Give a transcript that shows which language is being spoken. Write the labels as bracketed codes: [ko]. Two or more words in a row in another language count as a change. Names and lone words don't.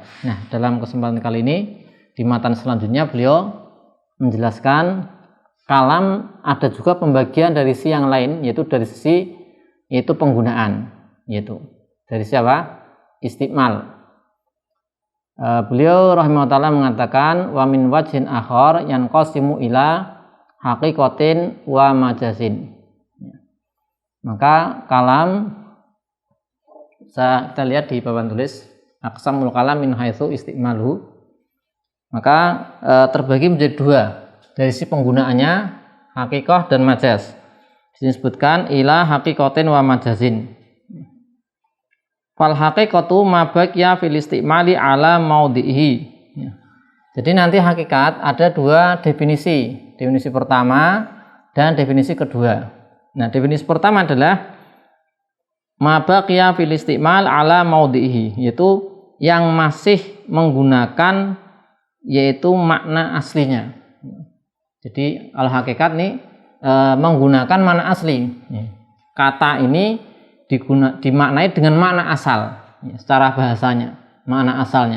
[id] Nah, dalam kesempatan kali ini di matan selanjutnya beliau menjelaskan kalam ada juga pembagian dari sisi yang lain, yaitu dari sisi yaitu penggunaan, yaitu dari siapa? [ar] Istimal. Beliau رحمه الله تعالى mengatakan ومن وجه آخر ينقسم إلى حقيقة ومجاز. [id] Maka kalam bisa kita lihat di papan tulis [ar] أقسام الكلام من حيث استعماله. [id] Maka terbagi menjadi 2 dari sisi penggunaannya, hakikah dan majaz. Di sini disebutkan [ar] إلى حقيقة ومجاز. فالحقيقة ما بقي في الاستعمال على موضوعه. [id] Jadi nanti hakikat ada 2 definisi. Definisi pertama dan definisi kedua. Nah, definisi pertama adalah [ar] ما بقي في الاستعمال على موضوعه, [id] yaitu yang masih menggunakan yaitu makna aslinya. Jadi al-hakikat nih menggunakan makna asli. Kata ini dimaknai dengan makna asal, ya, secara bahasanya, makna asalnya.